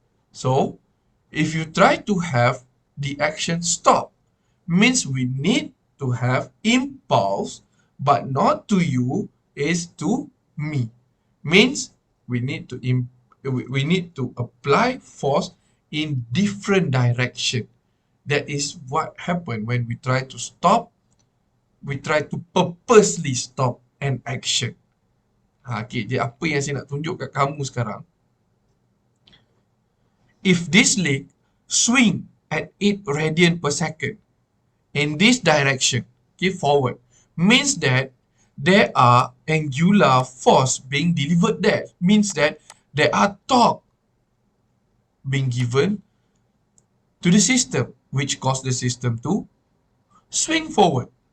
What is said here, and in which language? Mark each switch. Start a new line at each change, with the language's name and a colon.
English: So, if you try to have the action stop, means we need to have impulse, but not to you, is to me. Means we need to apply force in different direction. That is what happened when we try to stop. We try to purposely stop an action.
Malay: Okay, jadi apa yang saya nak tunjuk kat kamu sekarang?
English: If this leg swing at 8 radian per second in this direction, okay, forward, means that there are angular force being delivered there. Means that there are torque being given to the system, which cause the system to swing forward.